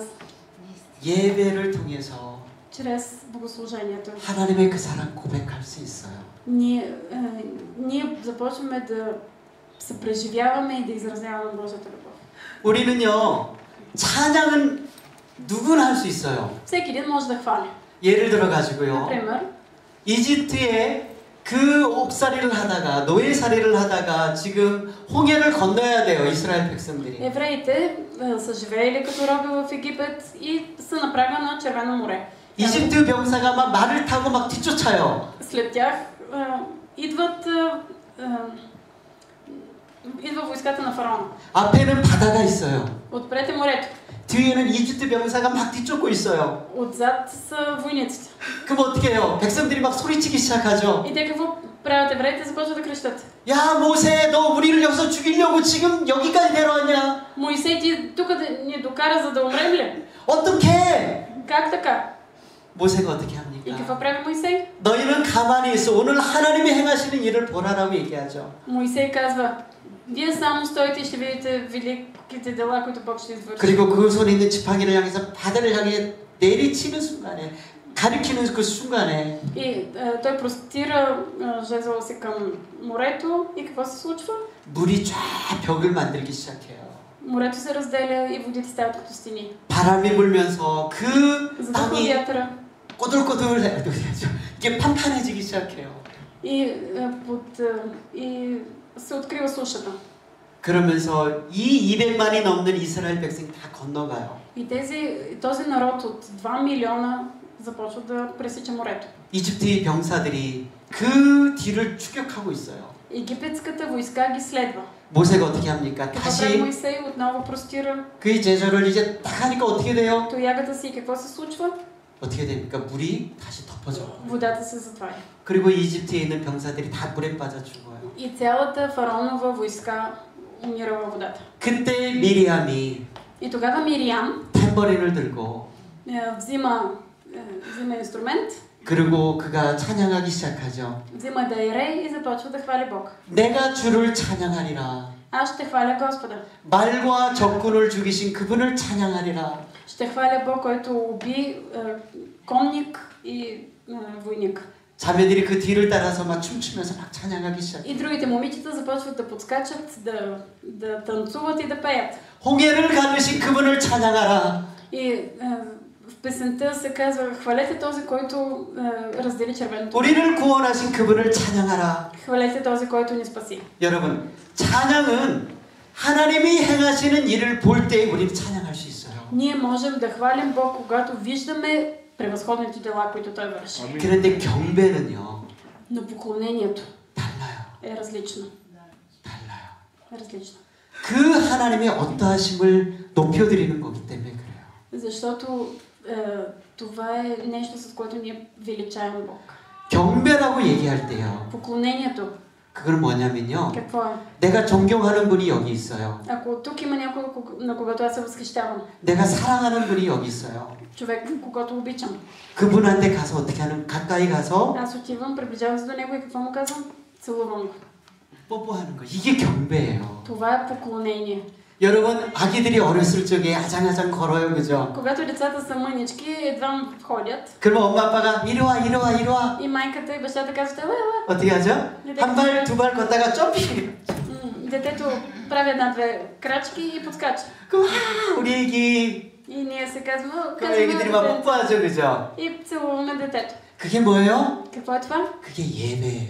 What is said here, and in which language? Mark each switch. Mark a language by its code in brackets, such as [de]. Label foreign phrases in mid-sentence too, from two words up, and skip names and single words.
[ko] 예배를 통해서 [bg] чрез богослужението, [ko] 하나님의 그 사랑 고백할 수 있어요. [bg] ние започваме да се преживяваме и да изразяваме Божията любов. [ko] 우리는요 찬양은 누구나 할 수 있어요. [bg] Всеки един може да хвали. [ko] 예를 들어 가지고요. [bg] Например, [ko] 이집트에 그 옥살이를 하다가 노예살이를 하다가 지금 홍해를 건너야 돼요. 이스라엘 백성들이. [bg] евреите са живеели като роби в Египет и са на прага на Червено море. [ko] 이집트 병사가 막 말을 타고 막 뒤쫓아요. [bg] След тях идва войската на фараона. [ko] 앞에는 바다가 있어요. [bg] Отпред е морето. [ko] 뒤에는 이집트 병사가 막 뒤쫓고 있어요. [bg] Отзад са войниците. [ko] 그럼 어떻게 해요? 백성들이 막 소리치기 시작하죠. [bg] И те какво правят евреите? Започват да крещат. [ko] 야 모세 너 우리를 여기서 죽이려고 지금 여기까지 데려왔냐? [bg] Моисей, ти тук да ни докара, за да умрем ли? [ko] 어떻게? [bg] Как така? [ko] 모세가 어떻게 [bg] И [ko] 합니까? [bg] какво прави Моисей? [ko] 너희는 가만히 있어. 오늘 하나님이 행하시는 일을 보라라고 얘기하죠. [bg] Моисей казва, вие само стоите и ще видите великите дела, които Бог ще извърши. [ko] 그리고 그 손에 있는 지팡이를 향해서 바다를 향해 내리치는 순간에 가리키는 그 순간에 [bg] И той простира жезла си към морето и какво се случва? [ko] 물이 쫙 벽을 만들기 시작해요. [bg] Морето се разделя и водите стават като стени. [ko] 바람이 불면서 그 [bg] Задухва [ko] 땅이 [bg] вятъра [ko] 꼬들꼬들 이게 판판해지기 시작해요. [bg] и се открива сушата. [ko] 그러면서 이 200만이 넘는 이스라엘 백성이 다 건너가요. [bg] И този народ от 2 милиона започва да пресича морето. [ko] 이집트의 병사들이 그 뒤를 추격하고 있어요. [bg] Египетската войска ги следва. [ko] 모세가 어떻게 합니까? [bg] Какво прави [ko] 다시 [bg] Моисей? Отново простира [ko] 그의 제자를 이제 딱 하니까 어떻게 돼요? [bg] тоягата си и какво се случва? [ko] 어떻게 됩니까? 물이 다시 덮어져. [bg] Водата се затваря. [ko] 그리고 이집트에 있는 병사들이 다 물에 빠져 죽어요. [bg] И цялата фараонова войска умира във водата. [ko] 그때 미리암이 [bg] И тогава Мириам [ko] 탬버린을 들고 [bg] взима инструмент, [ko] 그리고 그가 찬양하기 시작하죠. [bg] взима дайре и започва да хвали Бог. [ko] 내가 주를 찬양하리라. [bg] Аз ще хваля Господа. [ko] 말과 적군을 죽이신 그분을 찬양하리라. [bg] Ще хваля Бог, който уби конник и войник. [ko] 자매들이 그 뒤를 따라서 막 춤추면서 막 찬양하기 시작해요. [bg] И другите момичета започват да подскачат, да танцуват и да пеят. [ko] 홍해를 가르신 그분을 찬양하라. [bg] И в песента се казва: хвалете този, който раздели червеното. [ko] 우리를 구원하신 그분을 찬양하라. [bg] Хвалете този, който ни спаси. [ko] 여러분, 찬양은 하나님이 행하시는 일을 볼 때 우리는 찬양할 수 있어요. [bg] Ние можем да хвалим Бог, когато виждаме превъзходните дела, които Той върши. [ko] 그런데 경배는요. [bg] Но поклонението [ko] 달라요. [bg] е различно. [ko] 달라요. [bg] Различно. [ko] 그 하나님의 어떠하심을 높여드리는 거기 때문에 그래요. [bg] Защото това е нещо, с което ние величаем Бог. [ko] 경배라고 얘기할 때요. [bg] Поклонението. [ko] 그건 뭐냐면요. [bg] Какво е? [ko] 내가 존경하는 분이 여기 있어요. [bg] Ако тук има някой, на когото аз се възхищавам, [ko] 내가 사랑하는 분이 여기 있어요. [bg] човек, когото обичам, [ko] 그분한테 가서 어떻게 하는 가까이 가서 [bg] аз отивам, приближавам се до него и какво му казвам? Целувам го. [ko] 뽀뽀하는 거. 이게 경배예요. [bg] Това е поклонение. [ko] 여러분, 아기들이 어렸을 적에 아장아장 걸어요, 그죠? [bg] Когато децата са мънички, едва ходят. [ko] 그러면 엄마 아빠가 이리 와, 이리 와, 이리 와. [bg] И майката и бащата казват: ела, ела. [ko] 어떻게 하죠? 한 발, 두 발 걷다가 점핑. [bg] Детето прави една-две крачки и подскача. [ko] 그럼 우리 애기. [bg] И ние се казваме: [ko] 그 애기들이 막 뽀뽀하죠, 그죠? [bg] и целуваме детето. [ko] 그게 뭐예요? [bg] Какво е това? [ko] 그게 예배예요.